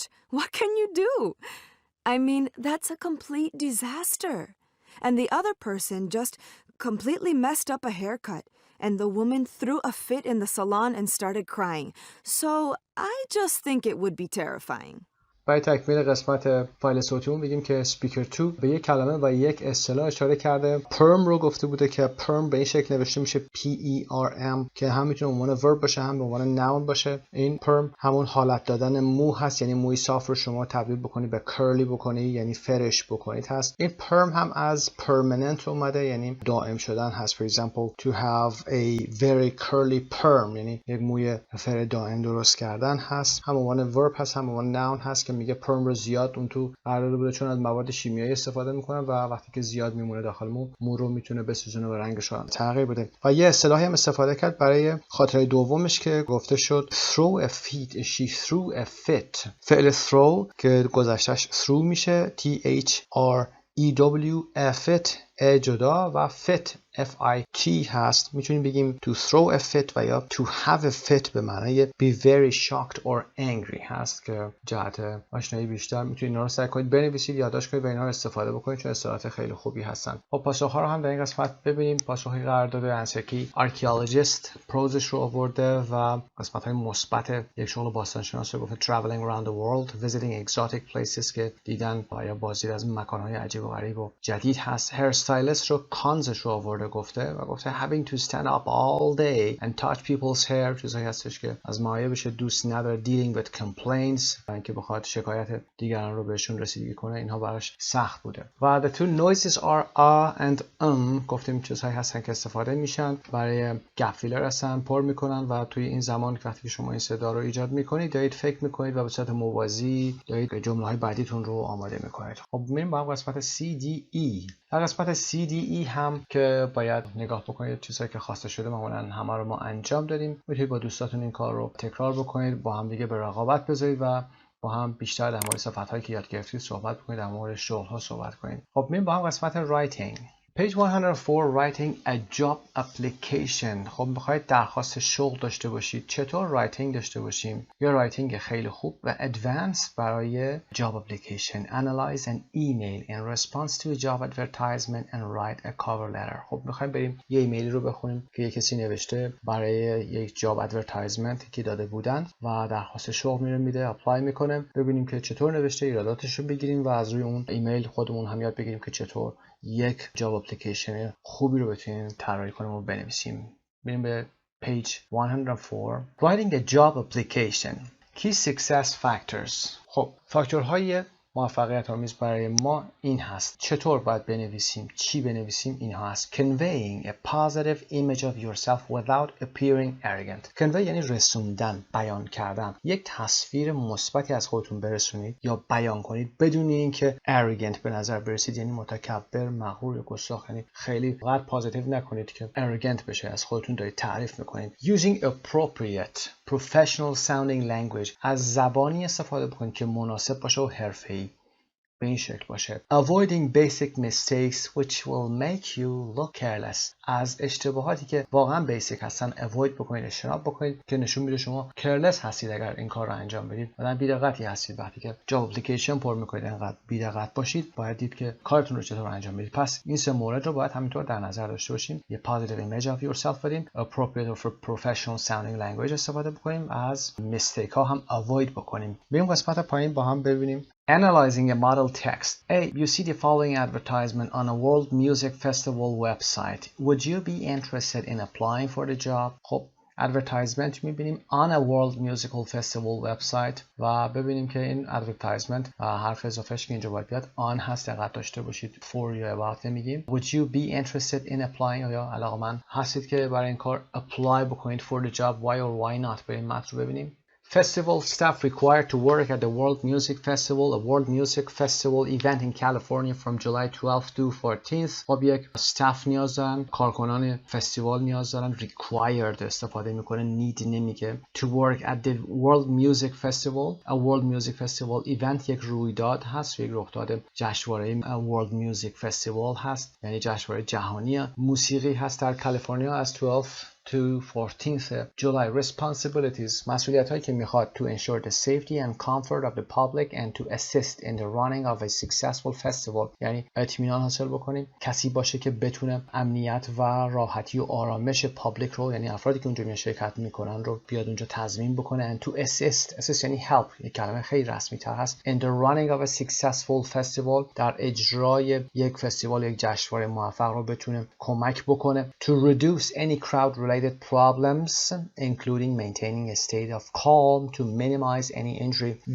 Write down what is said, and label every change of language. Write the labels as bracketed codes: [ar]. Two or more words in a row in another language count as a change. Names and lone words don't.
[en] What can you do? I mean, that's a complete disaster. And the other person just completely messed up a haircut, and the woman threw a fit in the salon and started crying. So I just think it would be terrifying. [fa] برای تکمیل قسمت فایل صوتیمون بگیم که speaker 2 به یک کلمه و یک اصطلاح اشاره کرده. perm رو گفته بوده که perm به این شکل نوشته میشه PERM که هم میتونه عنوان verb باشه هم به عنوان noun باشه. این perm همون حالت دادن مو هست، یعنی موی صاف رو شما تبدیل بکنی به curly بکنی، یعنی فرش بکنید هست. این perm هم از permanent اومده، یعنی دائم شدن هست. [en] for example to have a very curly perm، [fa] یعنی یک موی فر دائم درست کردن هست. هم عنوان verb هست هم عنوان noun هست که میگه پرم رو زیاد اون تو قرار بوده چون از مواد شیمیایی استفاده میکنن و وقتی که زیاد میمونه داخل مو رو میتونه بسوزونه و رنگش رو تغییر بده. و یه اصطلاحی هم استفاده کرد برای خاطره دومش که گفته شد [en] throw a fit. she threw a fit. [fa] فعل throw که گذشتش through میشه [en] THREW fit [fa] جدا و [en] fit FIT [fa] هست. میتونیم بگیم [en] to throw a fit [fa] و یا [en] to have a fit [fa] به معنای [en] be very shocked or angry [fa] هست که جهت آشنایی بیشتر میتونید اینا رو سعی کنید بنویسید، یادداشت کنید و اینا رو استفاده بکنید چون اصطلاحات خیلی خوبی هستن. خب پاسخ‌ها رو هم در این قسمت ببینیم. پاسخی قرار داده انسکی archaeologist پروزش رو آورده و قسمت‌های مثبت یک شغل باستانشناس رو گفته [en] traveling around the world visiting exotic places [fa] که دیدن یا بازدید از مکان‌های عجیب و غریب و جدید هست. hairstylist رو کانزش رو آورده گفته و گفته [en] having to stand up all day and touch people's hair [fa] چیزایی هستش که از مایه بشه دوست نداره. [en] dealing with complaints [fa] اینکه بخواد شکایت دیگران رو بهشون رسیدگی کنه اینها براش سخت بوده. و [en] the two noises are and [fa] گفتیم چیزهایی هستن که استفاده میشن برای گپ فیلر هستن، پر میکنن و توی این زمان که وقتی شما این صدا رو ایجاد میکنید دارید فکر میکنید و به صورت موازی دارید جمله‌های بعدیتون رو آماده میکنید. خب میریم با هم قسمت CDE. در قسمت CDE هم که باید نگاه بکنید چیزایی که خواسته شده معمولا همه رو ما انجام دادیم. میتونید با دوستاتون این کار رو تکرار بکنید، با هم دیگه به رقابت بذارید و با هم بیشتر در مورد صفت‌هایی که یاد گرفتید صحبت بکنید، در مورد شغل‌ها صحبت کنید. خب میریم با هم قسمت [en] writing. Page 104 writing a job application. [fa] خب میخواید درخواست شغل داشته باشید. چطور writing داشته باشیم؟ یه writing خیلی خوب و advanced برای [en] job application. Analyze an email in response to a job advertisement and write a cover letter. [fa] خب میخوایم بریم یه ایمیلی رو بخونیم که یه کسی نوشته برای یک [en] job advertisement [fa] که داده بودن و درخواست شغل میده، اپلای میکنه. ببینیم که چطور نوشته، ایراداتش رو بگیریم و از روی اون ایمیل خودمون هم یاد بگیریم که چطور یک [en] job application [fa] خوبی رو بتونیم طراحی کنیم و بنویسیم. بریم به [en] page 104 writing a job application. key success factors. [fa] خب فاکتورهای موفقیت آمیز برای ما این هست. چطور باید بنویسیم، چی بنویسیم، اینها هست. [en] Conveying a positive image of yourself without appearing arrogant. [fa] Convey یعنی رسوندن، بیان کردن. یک تصویر مثبتی از خودتون برسونید یا بیان کنید بدون اینکه arrogant به نظر برسید، یعنی متکبر، مغرور یا گستاخ. یعنی خیلی قد پوزیتیو نکنید که arrogant بشه، از خودتون دارید تعریف میکنید. [en] Using appropriate professional sounding language. [fa] از زبانی استفاده بکنید که مناسب باشه و حرفه‌ای به این شکل باشه. [en] Avoiding basic mistakes which will make you look careless. [fa] از اشتباهاتی که واقعا بیسیک هستن avoid بکنید، اجتناب بکنید که نشون میده شما careless هستید اگر این کار رو انجام بدید. مثلا بی‌دقتی هستید وقتی که [en] job application [fa] پر میکنید، انقدر بی‌دقت باشید باید دید که کارتون رو چطور انجام بدید. پس این سه مورد رو باید همینطور در نظر داشته باشیم. یه [en] positive image of yourself [fa] بدیم، [en] appropriate or professional sounding language [fa] استفاده بکنیم، از mistake ها هم avoid بکنیم. بریم قسمت پایین با هم ببینیم. [en] Analyzing a model text. A. You see the following advertisement on a World Music Festival website. Would you be interested in applying for the job? [fa] خب advertisement میبینیم [en] on a World Musical Festival website [fa] و ببینیم که این advertisement حرف اضافهش که اینجا باید بیاد on هست، دقت داشته باشید. [en] for یا about نمیگیم. Would you be interested in applying [fa] یا علاقه‌مند هستید که برای این کار [en] apply بکنید for the job. Why or why not؟ [fa] بریم متن رو ببینیم. [en] Festival staff required to work at the World Music Festival, a World Music Festival event in California from July 12th to 14th. [fa] خب یک staff نیاز دارن، کارکنان فستیوال نیاز دارن. required استفاده میکنه، need نمیگه. [en] to work at the World Music Festival, a World Music Festival event [fa] یک رویداد هست، یک رخداد جشنواره World Music Festival هست، یعنی جشنواره جهانی موسیقی هست در کالیفرنیا از [en] 12 to 14th July. Responsibilities [fa] مسئولیت هایی که میخواد [en] to ensure the safety and comfort of the public and to assist in the running of a successful festival. [fa] یعنی اطمینان حاصل بکنیم، کسی باشه که بتونه امنیت و راحتی و آرامش پابلیک رو، یعنی افرادی که اونجا میان شرکت میکنن رو بیاد اونجا تضمین بکنه. [en] and to assist [fa] یعنی help، یک کلمه خیلی رسمی تر هست. [en] in the running of a successful festival [fa] در اجرای یک فستیوال، یک جشنواره موفق رو بتونه کمک بکنه. [en] to reduce any crowd related problems including maintaining a state of calm to minimize any injury.